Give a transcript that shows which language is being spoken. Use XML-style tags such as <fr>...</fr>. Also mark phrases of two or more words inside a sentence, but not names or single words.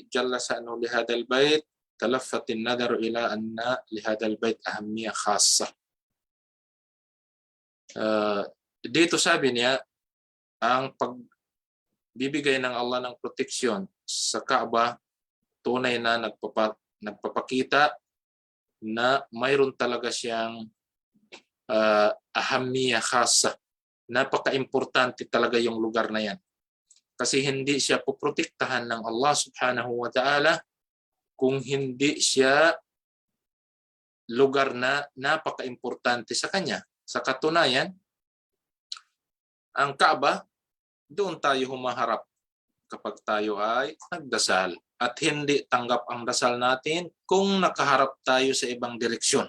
<ar>جل شأنه لهذا البيت تلفت النظر إلى أن لهذا البيت أهمية خاصة.</ar> <tl>Dito sabi niya, ang pagbibigay ng Allah ng proteksyon sa Kaaba tunay na nagpapakita na mayroon talaga siyang</tl> <ar>أهمية خاصة.</ar> <tl>Napaka-importante talaga yung lugar na yan. Kasi hindi siya poprotektahan ng Allah</tl> <ar>سبحانه وتعالى</ar> <tl>kung hindi siya lugar na napaka-importante sa kanya. Sa katunayan, ang Kaaba, doon tayo humaharap kapag tayo ay nagdasal. At hindi tanggap ang dasal natin kung nakaharap tayo sa ibang direksyon.</tl>